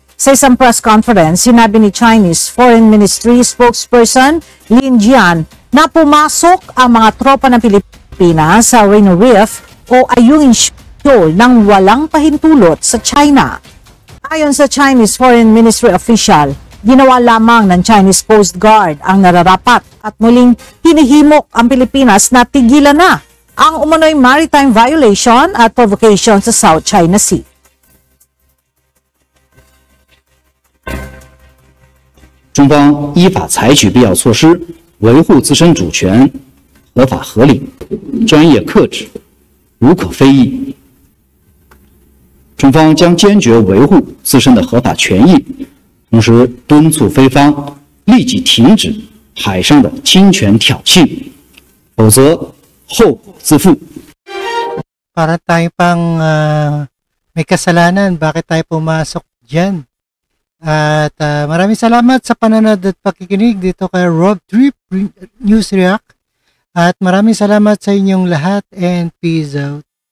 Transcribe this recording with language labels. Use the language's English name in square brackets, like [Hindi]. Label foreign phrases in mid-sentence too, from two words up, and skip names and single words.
[Filipino] Sa isang [English] press conference, [Filipino] sinabi ni [English] Chinese Foreign Ministry spokesperson [Filipino] Lin Jian na pumasok ang mga tropa ng Pilipinas sa Renai Reef o Ayungin Shoal nang walang pahintulot sa China. Ayon sa [English] Chinese Foreign Ministry official, [Filipino] ginawa lamang ng Chinese Coast Guard ang nararapat at muling hinihimok ang Pilipinas na tigilan na ang umano'y [English] maritime violation [Filipino] at provocation sa South China Sea. [Chinese] 中方依法采取必要措施，维护自身主权，合法合理，专业克制，无可非议。中方将坚决维护自身的合法权益，同时敦促菲方立即停止海上的侵权挑衅，否则后果自负。 [Filipino] Para tayo pang may kasalanan, bakit tayo pumasok dyan? At maraming salamat sa panonood at pakikinig dito kay Rob Trip News React. At maraming salamat sa inyong lahat [English] and peace out.